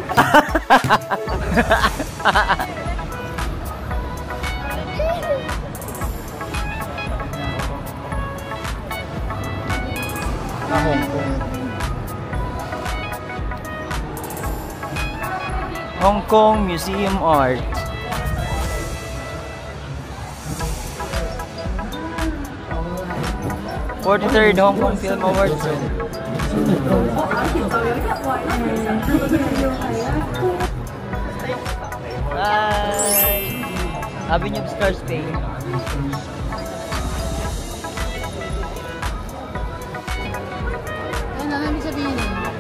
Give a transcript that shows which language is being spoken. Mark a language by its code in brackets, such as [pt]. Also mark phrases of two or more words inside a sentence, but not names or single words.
[en] Hong Kong. Hong Kong Museum Art. '43rd Hong Kong Film Awards. Bye. Avenue of Stars Bay. [tl] Ano ibig sabihin eh?